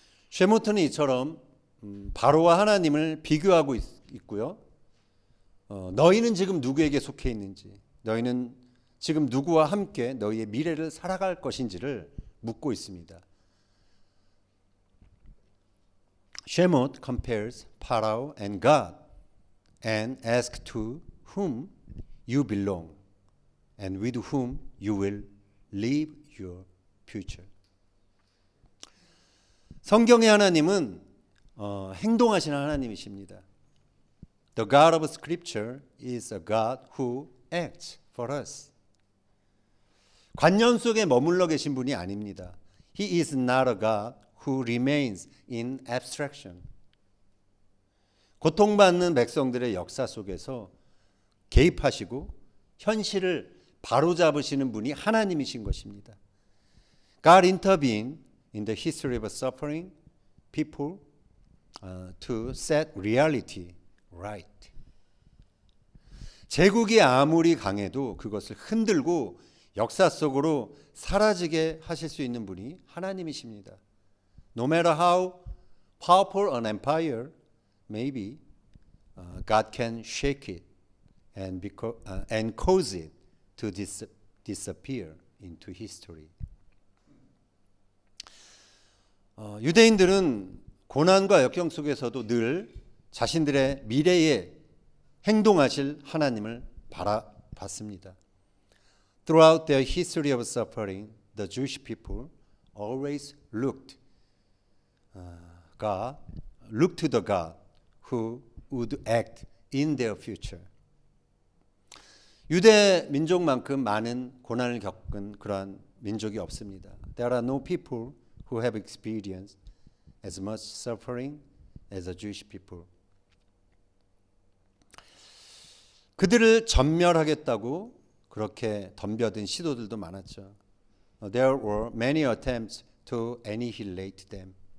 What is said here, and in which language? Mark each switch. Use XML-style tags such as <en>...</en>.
<ko>쉐모트는 이처럼 바로와 하나님을 비교하고 있고요. 너희는 지금 누구에게 속해 있는지, 너희는 지금 누구와 함께 너희의 미래를 살아갈 것인지를 묻고 있습니다.</ko> <en>Shemot compares Pharaoh and God and asks to whom you belong and with whom you will live your future.</en> <ko>성경의 하나님은 행동하시는 하나님이십니다.</ko> <en>The God of Scripture is a God who acts for us.</en> <ko>관념 속에 머물러 계신 분이 아닙니다.</ko> <en>He is not a God who remains in abstraction.</en> <ko>고통받는 백성들의 역사 속에서 개입하시고 현실을 바로잡으시는 분이 하나님이신 것입니다.</ko> <en>God intervened in the history of suffering people to set reality right.</en> <ko>제국이 아무리 강해도 그것을 흔들고 역사 속으로 사라지게 하실 수 있는 분이 하나님이십니다.</ko> <en>No matter how powerful an empire may be, God can shake it and cause it to disappear into history.</en> <ko>유대인들은 고난과 역경 속에서도 늘 자신들의 미래에 행동하실 하나님을 바라봤습니다.</ko> <en>Throughout their history of suffering, the Jewish people always looked to the God who would act in their future.</en> <ko>유대 민족만큼 많은 고난을 겪은 그러한 민족이 없습니다.</ko> <en>There are no people who have experienced as much suffering as the Jewish people.</en> <ko>그들을 전멸하겠다고 그렇게 덤벼든 시도들도 많았죠.</ko> <en>There were many attempts to annihilate them.</en>